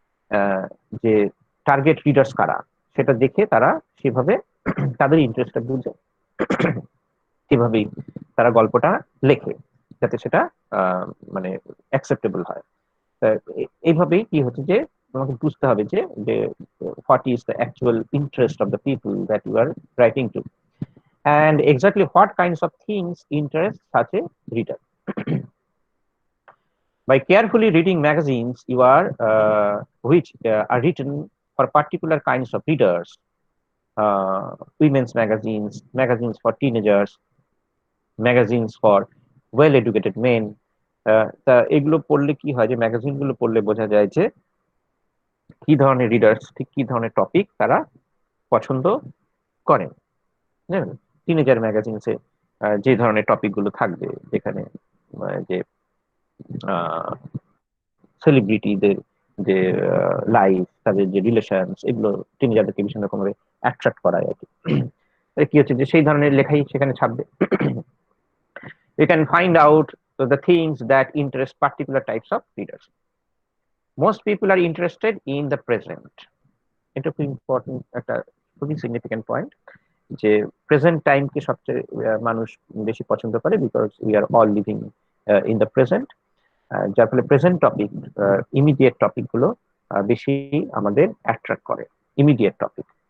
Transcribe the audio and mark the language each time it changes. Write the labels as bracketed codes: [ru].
[bn] আহ, যে target readers কারা, সেটা দেখে তারা সেভাবে তাদের ইন্টারেস্টটা বুঝে সেভাবেই তারা গল্পটা লেখে, যাতে সেটা আহ, মানে অ্যাকসেপ্টেবল হয়। তা এইভাবেই কি হচ্ছে যে তোমাকে বুঝতে হবে যে যে [en] What is the actual interest of the people that you are writing to, and exactly what kinds of things interest such a reader. By carefully reading magazines, you are which are written for particular kinds of readers, women's magazines, magazines for teenagers, magazines for well-educated men. [bn] তা এগুলো পড়লে কি হয়, যে magazine গুলো পড়লে বোঝা যায় যে কি ধরনের রিডার্স, ঠিক কি ধরনের টপিক তারা পছন্দ করেন। টিনেজার ম্যাগাজিনসে যে ধরনের টপিক গুলো থাকবে, যেখানে যে সেলিব্রিটিদের যে লাইফ, তাদের যে রিলেশনস, এগুলো তিনি যাদেরকে ভীষণ রকম ভাবে অ্যাট্রাক্ট করায় আর কি। কি হচ্ছে যে সেই ধরনের লেখাই সেখানে ছাপবে। [en] You can find out the things that interest particular types of readers. Most people are interested in the present. [bn] এটা খুব ইম্পর্টেন্ট একটা, খুবই সিগনিফিকেন্ট পয়েন্ট, যে প্রেজেন্ট টাইমকে সবচেয়ে মানুষ বেশি পছন্দ করে, [en] Because we are all living in the present. [bn] যার ফলে প্রেজেন্ট টপিক, ইমিডিয়েট টপিক গুলো বেশি আমাদের অ্যাট্রাক্ট করে, ইমিডিয়েট টপিক।